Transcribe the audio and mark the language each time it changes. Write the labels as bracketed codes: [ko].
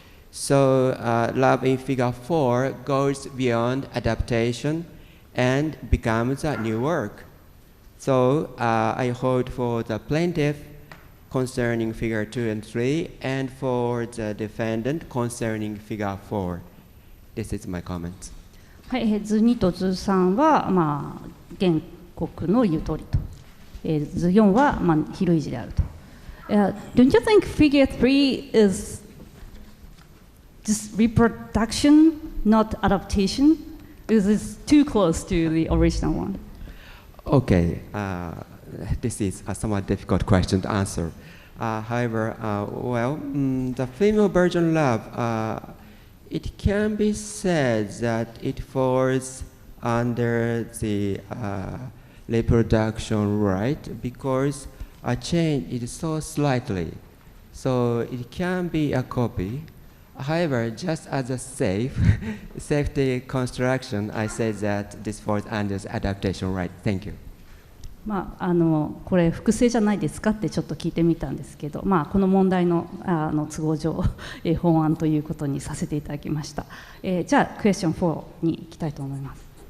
[en] So love in figure 4 goes beyond adaptation and becomes a new work. So I hold for the plaintiff concerning figure 2 and 3, and for the defendant concerning figure 4. This is my comment. [ja] はい、図2と図3は、原告の言う通りと、図4は、比類似であると。 [en] Don't you think figure 3 is just reproduction, not adaptation? Is this too close to the original one? Okay, this is a somewhat difficult question to answer. However, the female version love, it can be said that it falls under the reproduction right because a change is so slightly, so it can be a copy. However, just as a safety construction, I say that this falls under the adaptation right. Thank you. [ja] これ複製じゃないですかってちょっと聞いてみたんですけど、この問題の都合上、本案ということにさせていただきました。じゃあクエスチョン4に行きたいと思います。